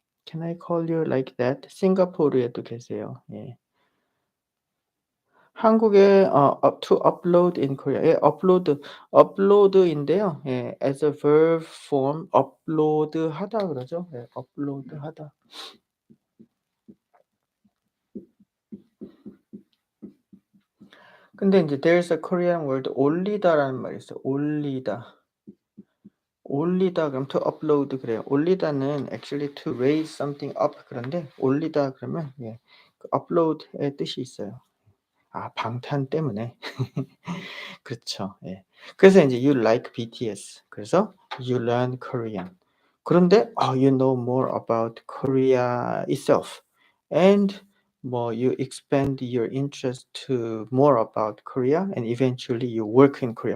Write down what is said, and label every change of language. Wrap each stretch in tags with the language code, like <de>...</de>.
<en>Can I call you like that?</en> <ko>싱가포르에도 계세요. 예.</ko> <en>한국에 up to upload in Korea.</en> <ko>예, upload인데요.</ko> <en>예, as a verb form upload하다 그러죠.</en> <ko>예, upload하다. 근데 인제</ko> <en>there's a Korean word</en> <ko>올리다라는 말이 있어요. 올리다. 올리다 그럼 to upload 그래요. 올리다는</ko> <en>actually to raise something up</en> <ko>그런데 올리다 그러면 예, 그 upload의 뜻이 있어요. 아, 방탄 때문에. 그렇죠. 예.</ko> <en>그래서 인제 you like BTS. 그래서 you learn Korean. 그런데 you know more about Korea itself and 뭐 you expand your interest to more about Korea and eventually you work in Korea.</en>